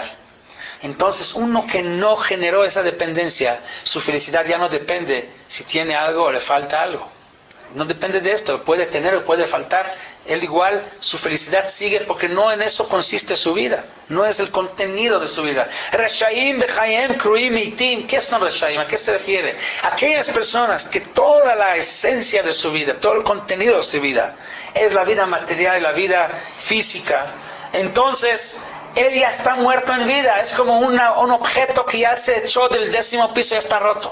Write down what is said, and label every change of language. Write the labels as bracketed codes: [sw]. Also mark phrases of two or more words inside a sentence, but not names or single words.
[es] Entonces, uno que no generó esa dependencia, su felicidad ya no depende si tiene algo o le falta algo. No depende de esto, puede tener o puede faltar. Él igual, su felicidad sigue porque no en eso consiste su vida. No es el contenido de su vida. [he] רשעים בחייהם קרויים מתים. [es] ¿Qué son Reshaim? ¿A qué se refiere? Aquellas personas que toda la esencia de su vida, todo el contenido de su vida, es la vida material y la vida física. Entonces, él ya está muerto en vida. Es como un objeto que ya se echó del 10º piso y ya está roto.